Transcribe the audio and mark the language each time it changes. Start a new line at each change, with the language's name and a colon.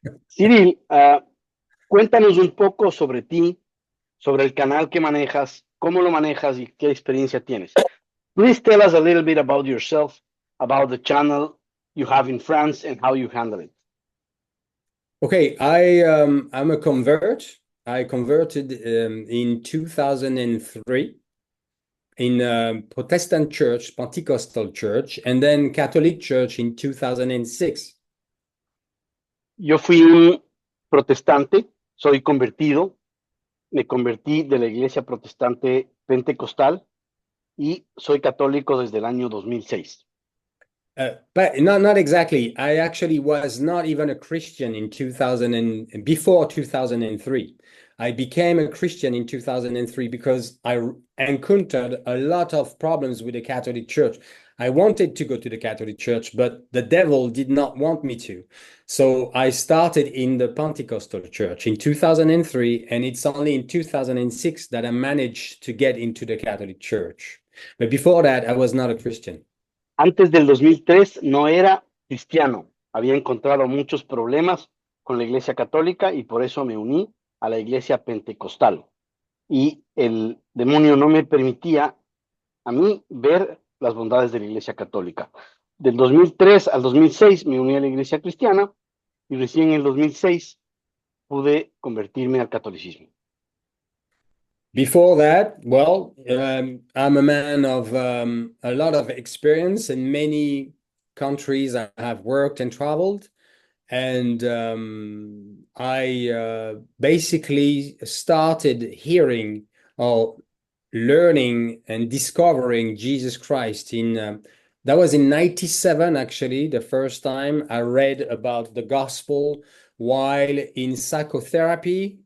Spanish: Cyril, cuéntanos un poco sobre ti, sobre el canal que manejas, cómo lo manejas y qué experiencia tienes.
English: Please tell us a little bit about yourself, about the channel you have in France and how you handle it. Okay, I'm a convert. I converted in 2003 in Protestant church, Pentecostal church, and then Catholic church in 2006.
Spanish: Yo fui un protestante, soy convertido, me convertí de la iglesia protestante pentecostal y soy católico desde el año 2006.
English: But not exactly. I actually was not even a Christian in 2000 and before 2003. I became a Christian in 2003 because I encountered a lot of problems with the Catholic Church. I wanted to go to the Catholic Church, but the devil did not want me to. So I started in the Pentecostal Church in 2003, and it's only in 2006 that I managed to get into the Catholic Church. But before that, I was not a Christian.
Spanish: Antes del 2003 no era cristiano, había encontrado muchos problemas con la iglesia católica y por eso me uní a la iglesia pentecostal. Y el demonio no me permitía a mí ver las bondades de la iglesia católica. Del 2003 al 2006 me uní a la iglesia cristiana y recién en el 2006 pude convertirme al catolicismo.
English: Before that, well, I'm a man of a lot of experience in many countries. I have worked and traveled, and I basically started hearing or learning and discovering Jesus Christ in that was in 97, actually, the first time I read about the gospel while in psychotherapy.